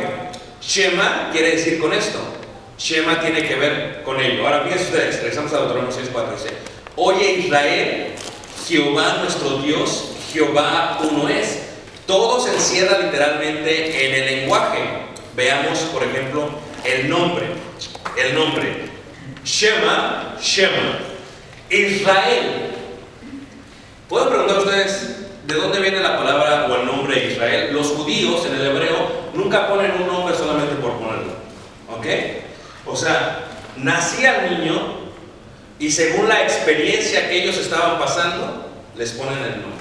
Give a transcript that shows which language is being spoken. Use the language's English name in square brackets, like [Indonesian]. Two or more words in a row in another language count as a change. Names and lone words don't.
[Spanish] Shema quiere decir con esto. Shema tiene que ver con ello. Ahora, fíjense ustedes, regresamos a Deuteronomio 6:4. Dice, oye Israel, Jehová nuestro Dios, Jehová uno es. Todo se encierra literalmente en el lenguaje. Veamos, por ejemplo, el nombre. El nombre. [Hebrew] שמע, שמע. [Spanish] Israel. ¿Puedo preguntar a ustedes de dónde viene la palabra o el nombre Israel? Los judíos en el hebreo nunca ponen un nombre solamente por ponerlo. ¿Ok? O sea, nacía el niño y según la experiencia que ellos estaban pasando, les ponen el nombre.